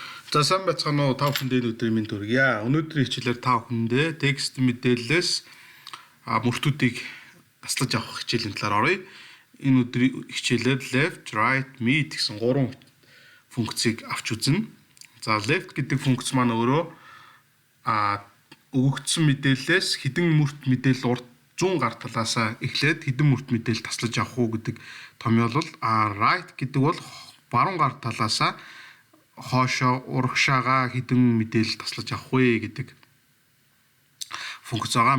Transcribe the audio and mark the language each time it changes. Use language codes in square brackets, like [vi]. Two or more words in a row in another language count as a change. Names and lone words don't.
[mn] За сайн байцгаана уу та бүхэндээ өдрийн мэнд хүргье. Өнөөдрийн хичээлээр та бүхэндээ текст мэдээлэлээс мөртүүдийг таслаж авах хичээлийн талаар оръё. Энэ өдрийн хичээлээр left, right, mid гэсэн гурван функцийг авч үзнэ. За left гэдэг функц маань өөрөө өгөгдсөн мэдээллээс хэдэн мөрт мэдээлэл урд 100 гар талаасаа эхлээд хэдэн мөрт мэдээлэл таслаж авах уу гэдэг томьёолол. Right гэдэг бол баруун гар талаасаа хоошоо урагшаага хэдэн мэдээлэл таслаж авах вэ гэдэг функц байгаа.